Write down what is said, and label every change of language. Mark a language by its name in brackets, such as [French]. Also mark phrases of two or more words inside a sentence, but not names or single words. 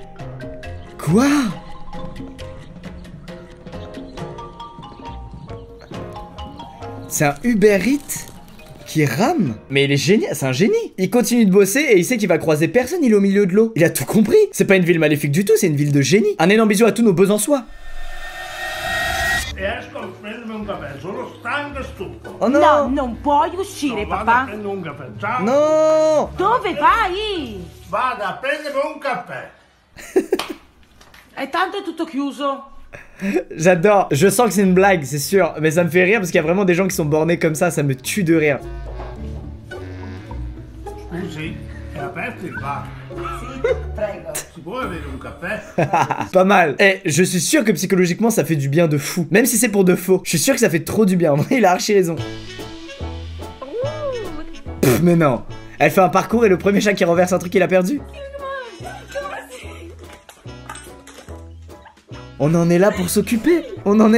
[French] C'est un Uber Eats qui rame? Mais il est génial, c'est un génie. Il continue de bosser et il sait qu'il va croiser personne, il est au milieu de l'eau. Il a tout compris. C'est pas une ville maléfique du tout, c'est une ville de génie. Un énorme bisou à tous nos Besançois. Oh non! [Italian] No, non puoi uscire, papà. Non! Dove vai? Vada a prendere un caffè. E tanto è tutto chiuso. [French] J'adore, je sens que c'est une blague, c'est sûr, mais ça me fait rire parce qu'il y a vraiment des gens qui sont bornés comme ça me tue de rire. [Italian] Scusi, è aperto il bar? Sì, prego. Si può avere un caffè? [French] Pas mal. Eh, je suis sûr que psychologiquement ça fait du bien de fou. Même si c'est pour de faux. Je suis sûr que ça fait trop du bien. En vrai, il a archi raison. Pff, mais non. Elle fait un parcours et le premier chat qui renverse un truc il a perdu. On en est là pour s'occuper.